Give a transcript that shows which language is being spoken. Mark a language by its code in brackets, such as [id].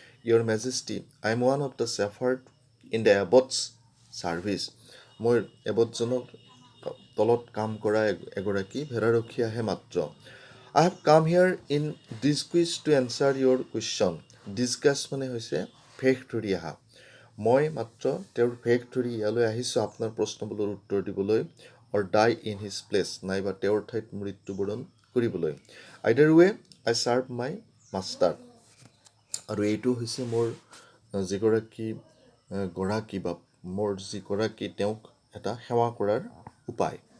[en] Your Majesty, I am one of the shepherd in the abbot's service. [as] মই এবটজনৰ তলত কাম কৰা এগৰাকী ভেড়াৰখীয়াহে মাত্ৰ। [en] I have come here in disguise to answer your question. [as] Disguise মানে হৈছে ভেষ ধৰি অহা। মই মাত্ৰ তেওঁৰ ভেষ ধৰি ইয়ালৈ আহিছোঁ আপোনাৰ প্ৰশ্নবোৰৰ উত্তৰ দিবলৈ, [en] or die in his place, [as] নাইবা তেওঁৰ ঠাইত মৃত্যুবৰণ কৰিবলৈ। [en] Either way, I serve my master. [as] আৰু এইটো হৈছে মোৰ যিগৰাকী গৰাকী বা মোৰ যিগৰাকী তেওঁক এটা সেৱা কৰাৰ উপায়।